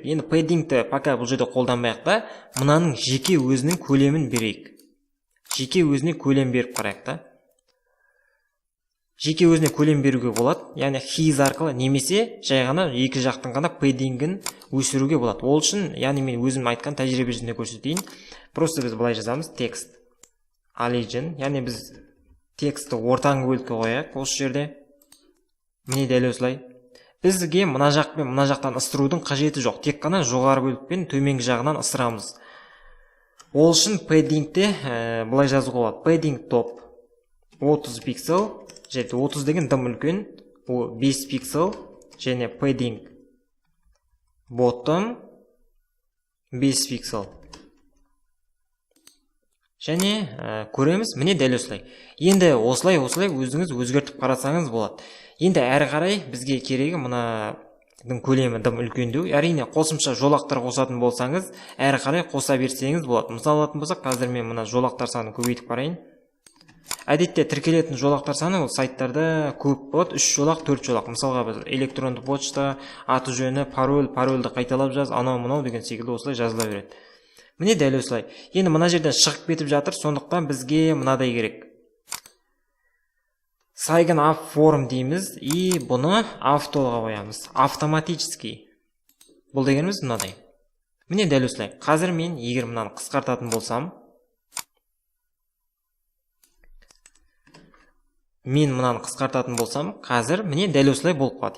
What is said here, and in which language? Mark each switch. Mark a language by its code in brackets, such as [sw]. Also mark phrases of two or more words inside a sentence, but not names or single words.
[kk] Енді paddingті пока бұл жерде қолданбайық та, мынаның жеке өзінің көлемін берейік. Жеке өзіне көлем беріп қарайық та. Жеке өзіне көлем беруге болады. Яғни his арқылы немесе жай ғана екі жақтың ғана paddingін өсіруге болады. Ол үшін, яғни мен өзім айтқан тәжірибе жүзінде көрсетейін. Просто біз былай жазамыз [en] text origin, [kk] яғни біз текстті ортаңғы бөлікке қояйық осы жерде. Міне дәл осылай. Бізге мына жақ пен мына жақтан ысырудың қажеті жоқ. Тек қана жоғары бөлік пен төменгі жағынан ысырамыз. Ол үшін paddingте былай жазуға болады. [en] Padding top [kk] 30 пиксель, және 30 деген дым үлкен, 5 пиксель, және [en] padding bottom [kk] 5 пиксель. Және көреміз, міне дәл осылай. Енді осылай өзіңіз өзгертіп қарасаңыз болады. Енді әрі қарай бізге керегі мынаның көлемі дым үлкендеу. Әрине қосымша жолақтар қосатын болсаңыз, әрі қарай қоса берсеңіз болады. Мысал алатын болсақ, қазір мен мына жолақтар санын көбейтіп қарайын. Әдетте тіркелетін жолақтар саны ол сайттарда көп болады, 3 жолақ, 4 жолақ. Мысалға біз электронды почта, аты жөні, парольді қайталап жаз, анау-мынау деген секілді осылай жазыла береді. Міне дәл осылай. Енді мына жерден шығып кетіп жатыр, сондықтан бізге мынадай керек. [en] Sign up form [kk] дейміз, и бұны автоға қоямыз. Автоматически. Бұл дегеніміз мынадай. Міне дәл осылай. Қазір мен егер мынаны қысқартатын болсам, қазір міне дәл осылай болып қалады.